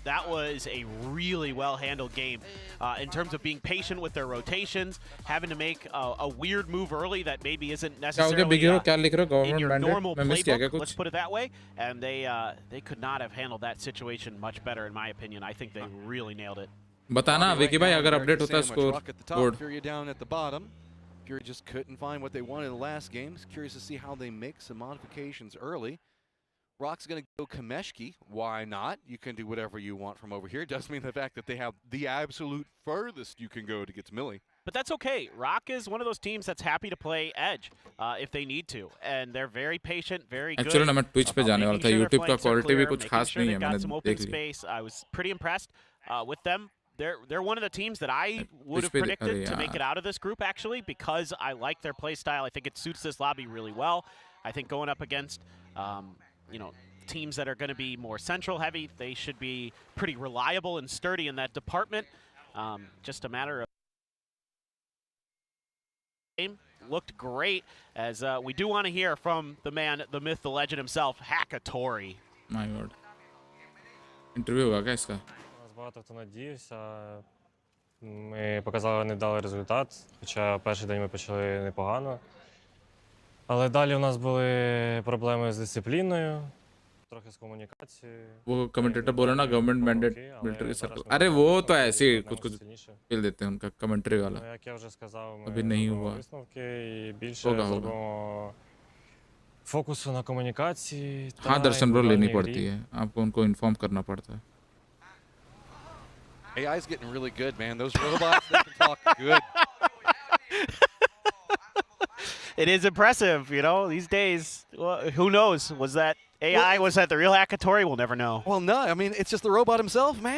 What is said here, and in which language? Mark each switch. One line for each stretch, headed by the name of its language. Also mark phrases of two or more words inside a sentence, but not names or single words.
English: That was a really well-handled game in terms of being patient with their rotations, having to make a weird move early that maybe isn't necessarily in your normal playbook, let's put it that way. And they could not have handled that situation much better, in my opinion. I think they really nailed it.
Hindi: बताना विकी भाई अगर अपडेट होता है
English: score board. Fury down at the bottom. Fury just couldn't find what they wanted in the last games. Curious to see how they make some modifications early. Rock's going to go Kameshki. Why not? You can do whatever you want from over here. It does mean the fact that they have the absolute furthest you can go to get to Millie. But that's okay. Rock is one of those teams that's happy to play Edge if they need to. And they're very patient, very good. Actually,
Hindi: मैं Twitch पे जाने वाला था. YouTube का quality भी कुछ खास नहीं है. मैंने देख लिया.
English: I was pretty impressed with them. They're one of the teams that I would have predicted to make it out of this group, actually, because I like their play style. I think it suits this lobby really well. I think going up against, teams that are going to be more central heavy, they should be pretty reliable and sturdy in that department. Just a matter of game. Looked great, as we do want to hear from the man, the myth, the legend himself, Hakatori. My God.
Hindi: इंटरव्यू होगा क्या इसका?
Ukrainian: Нас багато хто надіявся. Ми показали невдалий результат, хоча перший день ми почали непогано. Але далі у нас були проблеми з дисципліною, трохи з комунікацією.
Hindi: वो कमेंटेटर बोला ना
English: government mandate military circle,
Hindi: अरे वो तो ऐसे ही कुछ फील देते हैं उनका कमेंट्री वाला.
Ukrainian: Як я вже сказав, ми
Hindi: अभी नहीं
Ukrainian: робимо
Hindi: हुआ.
Ukrainian: висновки і більше
Hindi: होगा.
Ukrainian: зробимо фокусу на комунікації.
Hindi: हाँ दर्शन ब्रो लेनी
Ukrainian: індивідуальній
Hindi: पड़ती
Ukrainian: грі.
Hindi: है, आपको उनको इन्फॉर्म करना पड़ता है.
English: AI's getting really good, man. Those robots, they can talk good. It is impressive, you know, these days. Well, who knows? Was that AI? Was that the real Akatori? We'll never know. Well, no, I mean, it's just the robot himself, man.